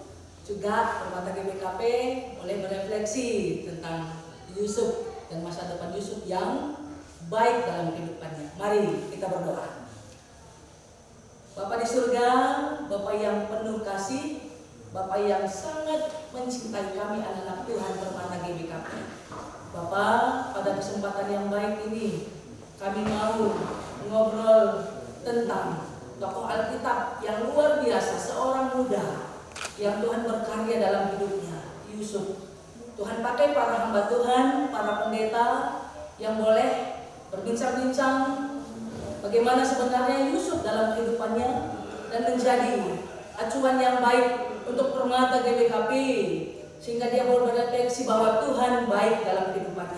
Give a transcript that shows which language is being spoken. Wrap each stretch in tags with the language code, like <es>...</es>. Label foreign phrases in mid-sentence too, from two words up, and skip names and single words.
<id>Juga Permata GBKP mulai berefleksi tentang Yusuf dan masa depan Yusuf yang baik dalam kehidupannya. Mari kita berdoa. Bapa di surga, Bapa yang penuh kasih, Bapa yang sangat mencintai kami anak-anak Tuhan Permata GBKP. Bapa, pada kesempatan yang baik ini kami mau ngobrol tentang tokoh Alkitab yang luar biasa, seorang muda yang Tuhan berkarya dalam hidupnya, Yusuf. Tuhan pakai para hamba Tuhan, para pendeta yang boleh berbincang-bincang bagaimana sebenarnya Yusuf dalam kehidupannya dan menjadi acuan yang baik untuk Permata GBKP sehingga dia boleh berefleksi bahwa Tuhan baik dalam kehidupannya.</id>